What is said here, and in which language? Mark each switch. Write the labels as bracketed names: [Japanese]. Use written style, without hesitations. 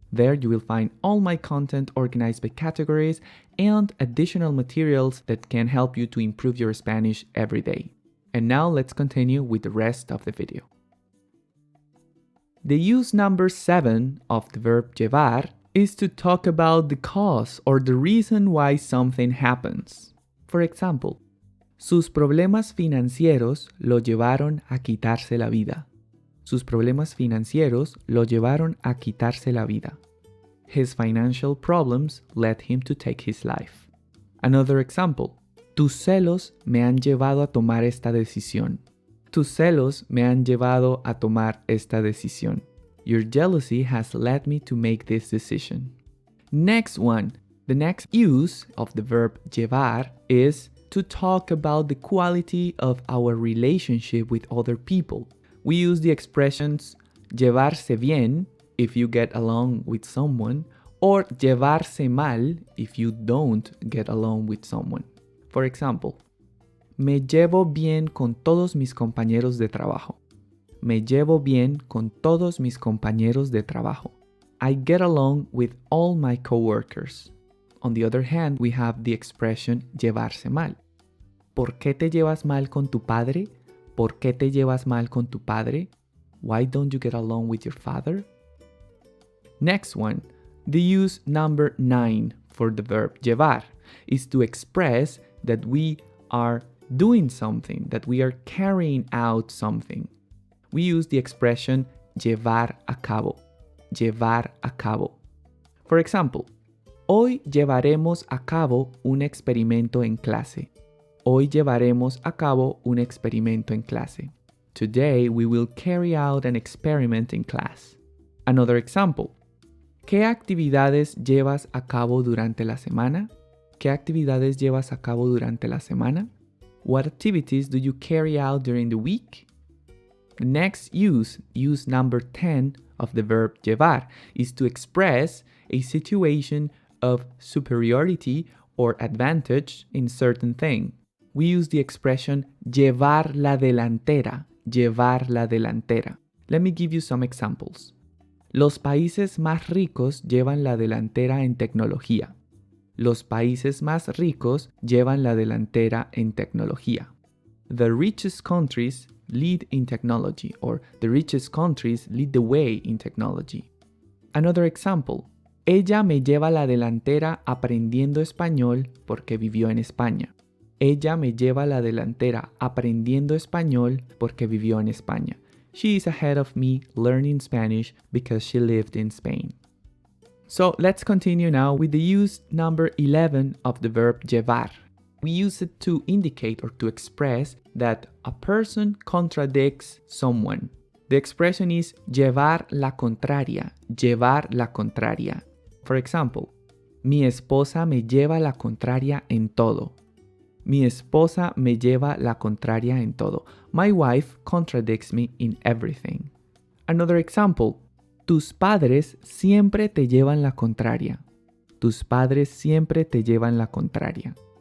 [English] There you will find all my content organized by categories and additional materials that can help you to improve your Spanish every day. And now let's continue with the rest of the video. The use number 7 of the verb llevar is to talk about the cause or the reason why something happens. For example, [Spanish] sus problemas financieros lo llevaron a quitarse la vida. Sus problemas financieros lo llevaron a quitarse la vida. [English] His financial problems led him to take his life. Another example, [Spanish] tus celos me han llevado a tomar esta decisión. Tus celos me han llevado a tomar esta decisión. [English] Your jealousy has led me to make this decision. Next one. The next use of the verb llevar is to talk about the quality of our relationship with other people. We use the expressions llevarse bien if you get along with someone or llevarse mal if you don't get along with someone. For example, [Spanish] me llevo bien con todos mis compañeros de trabajo. Me llevo bien con todos mis compañeros de trabajo. [English] I get along with all my coworkers. On the other hand, we have the expression llevarse mal. [Spanish] ¿Por qué te llevas mal con tu padre? ¿Por qué te llevas mal con tu padre? [English] Why don't you get along with your father? Next one, the use number 9 for the verb llevar is to express that we are doing something, that we are carrying out something. We use the expression llevar a cabo. Llevar a cabo. For example, [Spanish] hoy llevaremos a cabo un experimento en clase. Hoy llevaremos a cabo un experimento en clase. [English] Today we will carry out an experiment in class. Another example. [Spanish] ¿Qué actividades llevas a cabo durante la semana? ¿Qué actividades llevas a cabo durante la semana? [English] What activities do you carry out during the week? The next use number 10 of the verb llevar, is to express a situation of superiority or advantage in certain thing. We use the expression llevar la delantera, llevar la delantera. Let me give you some examples. [Spanish] Los países más ricos llevan la delantera en tecnología. Los países más ricos llevan la delantera en tecnología. [English] The richest countries lead in technology, or the richest countries lead the way in technology. Another example. [Spanish] Ella me lleva la delantera aprendiendo español porque vivió en España. Ella me lleva la delantera aprendiendo español porque vivió en España. [English] She is ahead of me learning Spanish because she lived in Spain. So let's continue now with the use number 11 of the verb llevar. We use it to indicate or to express that a person contradicts someone. The expression is llevar la contraria, llevar la contraria. For example, [Spanish] mi esposa me lleva la contraria en todo. Mi esposa me lleva la contraria en todo. [English] My wife contradicts me in everything. Another example, [Spanish] Tus padres siempre te llevan la contraria. Tus padres siempre te llevan la contraria.